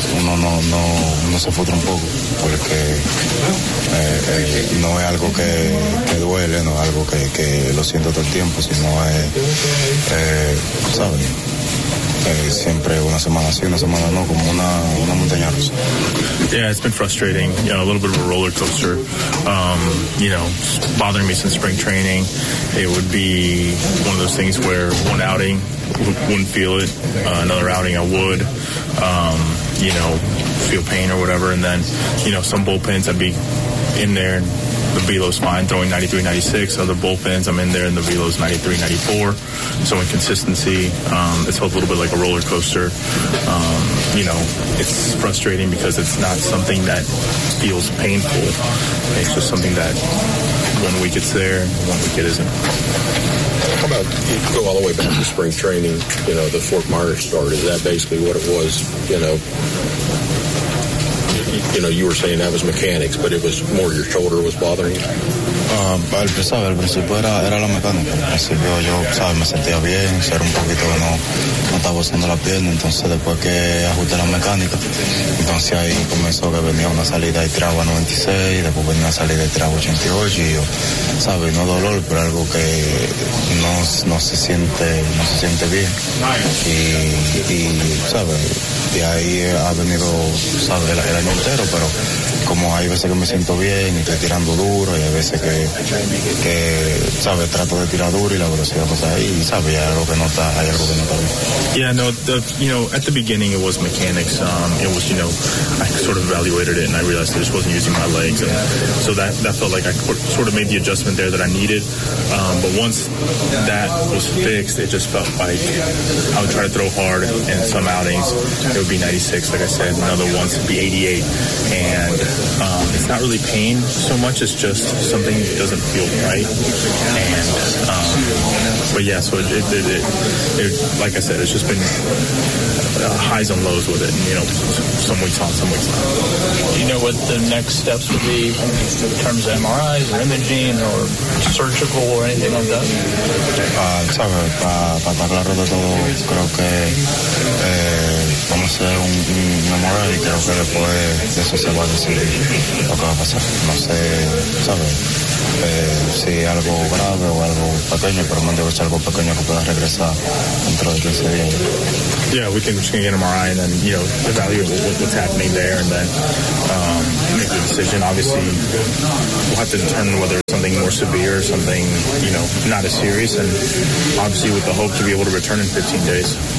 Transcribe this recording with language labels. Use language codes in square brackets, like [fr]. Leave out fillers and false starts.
[es] Uno no se frustra un poco porque no es algo que duele, no es algo que lo siento todo el tiempo, sino es, ¿sabes? Siempre una semana sí, una semana no, como una montaña rusa. [en] Yeah, it's been frustrating. You know, a little bit of a roller coaster. You know, bothering me since spring training. It would be one of those things where one outing wouldn't feel it. Another outing I would. You know, feel pain or whatever. And then, you know, some bullpens I'd be in there and the velo's fine, throwing 93-96. Other bullpens, I'm in there and the velo's 93-94. So inconsistency, it's a little bit like a roller coaster. You know, it's frustrating because it's not something that feels painful. It's just something that 1 week it's there, 1 week it isn't. How about you go all the way back to spring training, you know, the Fort Myers start? Is that basically what it was, you know? You know, you were saying that was mechanics, but it was more your shoulder was bothering you. [es] Al principio, era la mecánica. Al principio, yo, sabes, me sentía bien, era un poquito que no estaba usando la pierna. Entonces, después que ajusté la mecánica, entonces ahí comenzó que venía una salida y traba 96, después venía una salida y traba 88. Y yo, sabes, no dolor, pero algo que no se siente bien. Y sabes, y ahí ha venido, sabes, el año entero, pero como hay veces que me siento bien y estoy tirando duro, y hay veces que sabes, trato de tirar duro y la velocidad pasa ahí, y sabes, hay algo que no está bien. [en] Yeah, no, you know, at the beginning it was mechanics. It was, you know, I sort of evaluated it and I realized I just wasn't using my legs, and so that felt like I sort of made the adjustment there that I needed. But once that was fixed, it just felt like I would try to throw hard, and some outings it would be 96, like I said, and other ones would be 88, and it's not really pain so much, it's just something that doesn't feel right. And but yeah, so it like I said, it's just been highs and lows with it, and, you know, some weeks on, some weeks not. Do you know what the next steps would be in terms of MRIs or imaging or surgical or anything like that? [es] Para estar claro de todo, creo que vamos a hacer un MRI y creo que después de eso se va a decidir lo que va a pasar. No sé, ¿sabes? Sí, algo grave o algo pequeño, pero mande usted algo pequeño que pueda regresar dentro de 15 días. [en] Yeah, we can just get an MRI and then, you know, evaluate what's happening there and then make a decision. Obviously, we'll have to determine whether it's something more severe or something, you know, not as serious, and obviously with the hope to be able to return in 15 days.